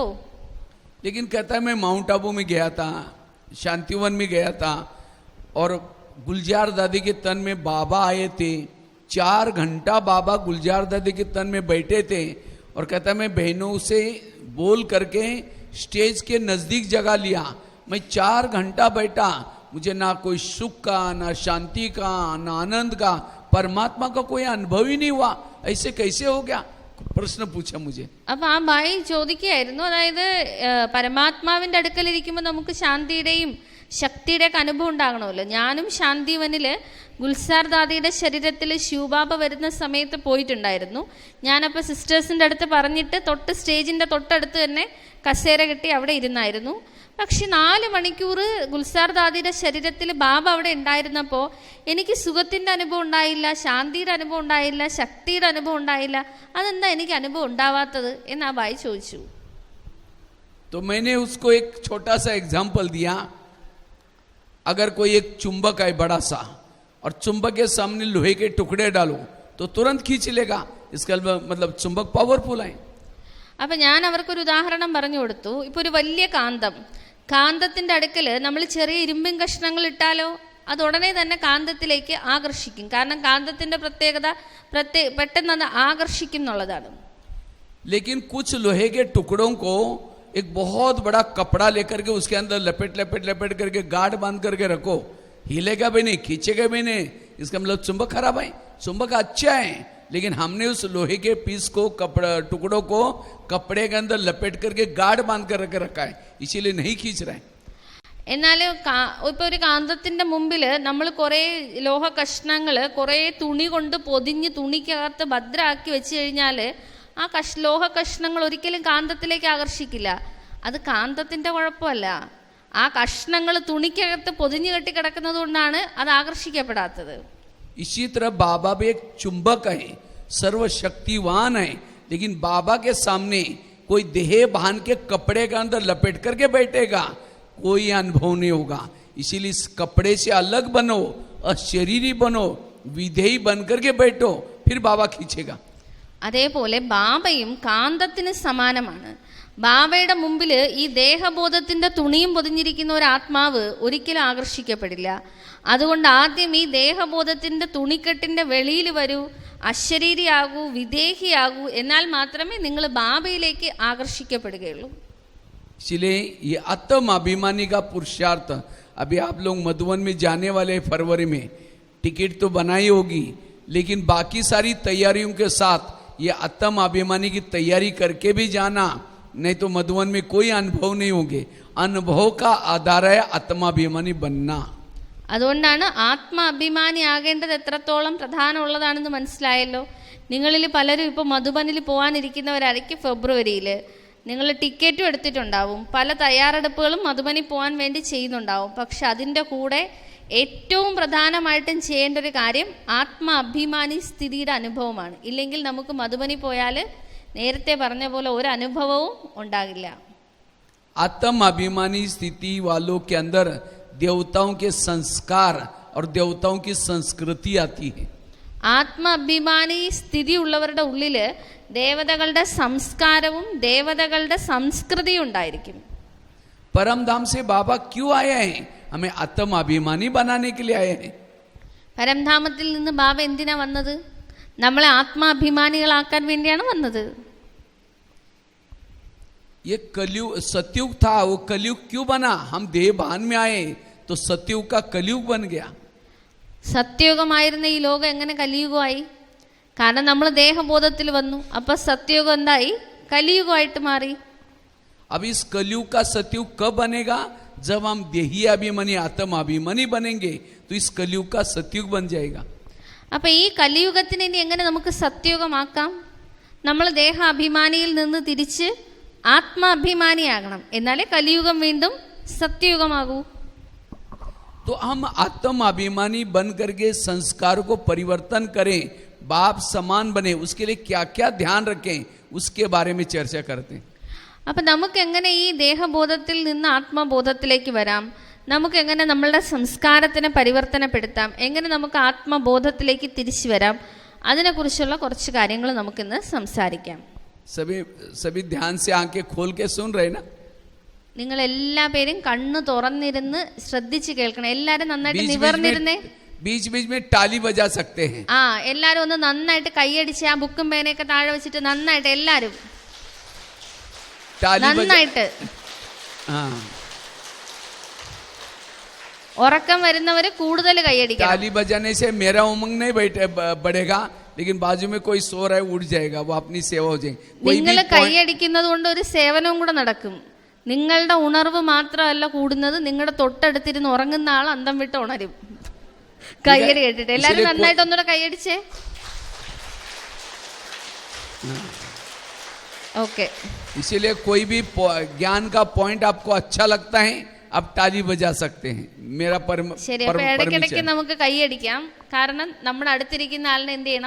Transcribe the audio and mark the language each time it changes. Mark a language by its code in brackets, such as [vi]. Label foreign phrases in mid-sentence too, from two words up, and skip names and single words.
[hi] लेकिन कहता है मैं माउंट आबू में गया था, शांतिवन में गया था और गुलजार दादी के तन में बाबा आए थे, 4 घंटा बाबा गुलजार दादी के तन में बैठे थे. और कहता है मैं बहनों से बोल करके स्टेज के नजदीक जगह लिया, मैं 4 घंटा बैठा, मुझे ना कोई सुख का, ना शांति का, ना आनंद का, परमात्मा का कोई अनुभव ही नहीं हुआ. ऐसे कैसे हो गया, प्रश्न पूछा मुझे. [ml] അപ്പൊ ആ ഭായി ചോദിക്കുകയായിരുന്നു, അതായത് പരമാത്മാവിന്റെ അടുക്കലിരിക്കുമ്പോൾ നമുക്ക് ശാന്തിയുടെയും ശക്തിയുടെയൊക്കെ അനുഭവം ഉണ്ടാകണമല്ലോ. ഞാനും ശാന്തിവനില് ഗുൽസാർ ദാദിയുടെ ശരീരത്തിൽ ശിവബാബ വരുന്ന സമയത്ത് പോയിട്ടുണ്ടായിരുന്നു. ഞാനപ്പോൾ സിസ്റ്റേഴ്സിൻ്റെ അടുത്ത് പറഞ്ഞിട്ട് സ്റ്റേജിൻ്റെ തൊട്ടടുത്ത് തന്നെ കസേര കെട്ടി അവിടെ ഇരുന്നായിരുന്നു. പക്ഷെ 4 മണിക്കൂർ ഗുൽസാർ ദാദിയുടെ ശരീരത്തിൽ ബാബ അവിടെ ഉണ്ടായിരുന്നപ്പോൾ എനിക്ക് സുഖത്തിൻ്റെ അനുഭവം ഉണ്ടായില്ല, ശാന്തിയുടെ അനുഭവം ഉണ്ടായില്ല, ശക്തിയുടെ അനുഭവം ഉണ്ടായില്ല. അതെന്താ എനിക്ക് അനുഭവം ഉണ്ടാവാത്തത് എന്ന് ആ ഭായി ചോദിച്ചു. [hi] तो मैंने उसको एक छोटा सा एग्जाम्पल दिया, अगर कोई एक चुंबक है बड़ा सा और चुंबक के सामने लोहे के टुकड़े डालो तो तुरंत खींच लेगा, इसका मतलब चुंबक पावरफुल है. [ml] അപ്പം ഞാൻ അവർക്കൊരു ഉദാഹരണം പറഞ്ഞു കൊടുത്തു. ഇപ്പോൾ ഒരു വലിയ കാന്തം കാന്തത്തിന്റെ അടുക്കൽ നമ്മൾ ചെറിയ ഇരുമ്പിൻ കഷ്ണങ്ങൾ ഇട്ടാലോ അത് ഉടനെ തന്നെ കാന്തത്തിലേക്ക് ആകർഷിക്കും. കാരണം കാന്തത്തിന്റെ പ്രത്യേകത പെട്ടെന്ന് അത് ആകർഷിക്കും എന്നുള്ളതാണ്. [hi] लेकिन कुछ लोहे के टुकड़ों को एक बहुत बड़ा कपड़ा लेकर के उसके अंदर लपेट लपेट लपेट करके गाढ़ बांध करके रखो, हिलेगा भी नहीं, खींचेगा भी नहीं. इसका मतलब चुंबक खराब है. चुंबक अच्छा है, लेकिन हमने उस लोहे के पीस को टुकड़ों को कपड़े के अंदर लपेट करके गाढ़ बांध कर रखा है, इसीलिए नहीं खींच रहा है. [ml] എന്നാൽ ഇപ്പോൾ ഒരു കാന്തത്തിന്റെ മുമ്പിൽ നമ്മൾ കുറേ ലോഹ കഷ്ണങ്ങൾ കുറേ തുണി കൊണ്ട് പൊതിഞ്ഞ് തുണിക്കകത്ത് ഭദ്രമാക്കി വെച്ച് കഴിഞ്ഞാൽ ആ ലോഹ കഷ്ണങ്ങൾ ഒരിക്കലും കാന്തത്തിലേക്ക് ആകർഷിക്കില്ല. അത് കാന്തത്തിന്റെ കുഴപ്പമല്ല, ആ കഷ്ണങ്ങൾ തുണിക്കകത്ത് പൊതിഞ്ഞു കെട്ടി കിടക്കുന്നത് കൊണ്ടാണ് അത് ആകർഷിക്കപ്പെടാത്തത്. [hi] इसी तरह बाबा भी एक चुंबक है, सर्वशक्तिवान है, लेकिन बाबा के सामने कोई देह बांध के कपड़े के अंदर लपेट करके बैठेगा, कोई अनुभव नहीं होगा. इसीलिए इस कपड़े से अलग बनो, अशरीरी बनो, विधेयी बन करके बैठो, फिर बाबा खींचेगा. [ml] അതേപോലെ ബാബയും കാന്തത്തിന് സമാനമാണ്. ബാബയുടെ മുമ്പിൽ ഈ ദേഹബോധത്തിന്റെ തുണിയും പൊതിഞ്ഞിരിക്കുന്ന ഒരു ആത്മാവ് ഒരിക്കലും ആകർഷിക്കപ്പെടില്ല. അതുകൊണ്ട് ആദ്യം ഈ ദേഹബോധത്തിന്റെ തുണിക്കെട്ടിന്റെ വെളിയിൽ വരൂ, അശരീരിയാകൂ, വിദേഹിയാകൂ, എന്നാൽ മാത്രമേ നിങ്ങൾ ബാബയിലേക്ക് ആകർഷിക്കപ്പെടുകയുള്ളൂ. [hi] इसलिए ये आत्म अभिमानी का पुरुषार्थ, अभी आप लोग मधुबन में जाने वाले फरवरी में टिकट तो बनाई होगी, लेकिन बाकी सारी तैयारियों के साथ ये आत्म अभिमानी की तैयारी करके भी जाना, नहीं तो मधुबन में कोई अनुभव नहीं होंगे. अनुभव का आधार है आत्माभिमानी बनना. [ml] അതുകൊണ്ടാണ് ആത്മ അഭിമാനി ആകേണ്ടത് എത്രത്തോളം പ്രധാനമുള്ളതാണെന്ന് മനസ്സിലായല്ലോ. നിങ്ങളിൽ പലരും ഇപ്പോൾ മധുബനിൽ പോകാനിരിക്കുന്നവരായിരിക്കും. ഫെബ്രുവരിയിൽ നിങ്ങൾ ടിക്കറ്റും എടുത്തിട്ടുണ്ടാവും, പല തയ്യാറെടുപ്പുകളും മധുബനിൽ പോകാൻ വേണ്ടി ചെയ്യുന്നുണ്ടാവും. പക്ഷെ അതിൻ്റെ കൂടെ ഏറ്റവും പ്രധാനമായിട്ടും ചെയ്യേണ്ട ഒരു കാര്യം ആത്മ അഭിമാനി സ്ഥിതിയുടെ അനുഭവമാണ്. ഇല്ലെങ്കിൽ നമുക്ക് മധുബനി പോയാൽ നേരത്തെ പറഞ്ഞ പോലെ ഒരു അനുഭവവും ഉണ്ടാകില്ല. [hi] आत्म अभिमानी स्थिति वालों के अंदर देवताओं के संस्कार और देवताओं की संस्कृति आती है. [ml] ആത്മ അഭിമാനി സ്ഥിതി ഉള്ളവരുടെ ഉള്ളിൽ ദേവതകളുടെ സംസ്കാരവും ദേവതകളുടെ സംസ്കൃതിയും ഉണ്ടായിരിക്കും. [hi] परम धाम से बाबा क्यों आए हैं? हमें आत्म अभिमानी बनाने के लिए आए हैं. [ml] പരംധാമത്തിൽ നിന്ന് ബാബ എന്തിനാ വന്നത്? നമ്മളെ ആത്മാഭിമാനികളാക്കാൻ വേണ്ടിയാണ് വന്നത്. [hi] ये कलयुग सतयुग था, वो कलयुग क्यों बना? हम देहभान में आए तो सतयुग का कलयुग बन गया. [ml] സത്യയുഗമായിരുന്ന ഈ ലോകം എങ്ങനെ കലിയുഗമായി? കാരണം നമ്മൾ ദേഹബോധത്തിൽ വന്നു, അപ്പൊ സത്യയുഗം എന്തായി? കലിയുഗമായിട്ട് മാറി. [hi] अब इस कलयुग का सतयुग कब बनेगा? जब हम देही अभिमानी आत्म अभिमानी बनेंगे तो इस कलयुग का सतयुग बन जाएगा. [ml] അപ്പൊ ഈ കലിയുഗത്തിന് ഇനി എങ്ങനെ നമുക്ക് സത്യയുഗമാക്കാം? നമ്മൾ ദേഹ അഭിമാനിയിൽ നിന്ന് തിരിച്ച് ആത്മാഭിമാനിയാകണം, എന്നാലേ കലിയുഗം വീണ്ടും സത്യയുഗമാകൂ. [hi] तो हम आत्म अभिमानी बन करके संस्कार को परिवर्तन करें, बाप समान बने, उसके लिए क्या क्या ध्यान रखें, उसके बारे में चर्चा करते हैं. [ml] അപ്പം നമുക്ക് എങ്ങനെ ഈ ദേഹബോധത്തിൽ നിന്ന് ആത്മബോധത്തിലേക്ക് വരാം? നമുക്ക് എങ്ങനെ നമ്മളുടെ സംസ്കാരത്തിനെ പരിവർത്തനപ്പെടുത്താം? എങ്ങനെ നമുക്ക് ആത്മബോധത്തിലേക്ക് തിരിച്ചു വരാം? അതിനെക്കുറിച്ചുള്ള കുറച്ച് കാര്യങ്ങൾ നമുക്കിന്ന് സംസാരിക്കാം. [hi] सभी ध्यान से आंखें खोल के सुन रहे ना? [ml] നിങ്ങൾ എല്ലാ പേരും കണ്ണ് തുറന്നിരുന്ന് ശ്രദ്ധിച്ച് കേൾക്കണം. എല്ലാരും നന്നായിട്ട് നിവർന്നിരുന്നേ. [hi] बीच बीच में टाली बजा सकते हैं. [ml] ആ എല്ലാരും ഒന്ന് നന്നായിട്ട് കൈയടിച്ച് ആ ബുക്കും പേനയൊക്കെ താഴെ വെച്ചിട്ട് നന്നായിട്ട് എല്ലാരും നന്നായിട്ട്. ഉറക്കം വരുന്നവര് കൂടുതൽ കൈയടിക്കണം. [hi] ताली बजाने से मेरा उमंग नहीं बढ़ेगा, लेकिन बाजू में कोई सो रहा है उठ जाएगा, वो अपनी सेवा हो जाएगी. [ml] നിങ്ങൾ കൈയടിക്കുന്നത് കൊണ്ട് ഒരു സേവനവും കൂടെ നടക്കും. നിങ്ങളുടെ ഉണർവ് മാത്രമല്ല കൂടുന്നത്, നിങ്ങളുടെ തൊട്ടടുത്തിരുന്ന് ഉറങ്ങുന്ന ആൾ അന്തം വിട്ട് ഉണരും കൈയടി കേട്ടിട്ട്. എല്ലാരും നന്നായിട്ട് ഒന്നുകൂടെ കൈയടിച്ചേ. [hi] ओके. इसीलिए कोई भी ज्ञान का पॉइंट आपको अच्छा लगता है, आप ताली बजा सकते हैं. मेरा [ml] ശരി, അപ്പൊ ഇടയ്ക്കിടയ്ക്ക് നമുക്ക് കൈയടിക്കാം. കാരണം നമ്മുടെ അടുത്തിരിക്കുന്ന ആളിനെ എന്ത് ചെയ്യണം?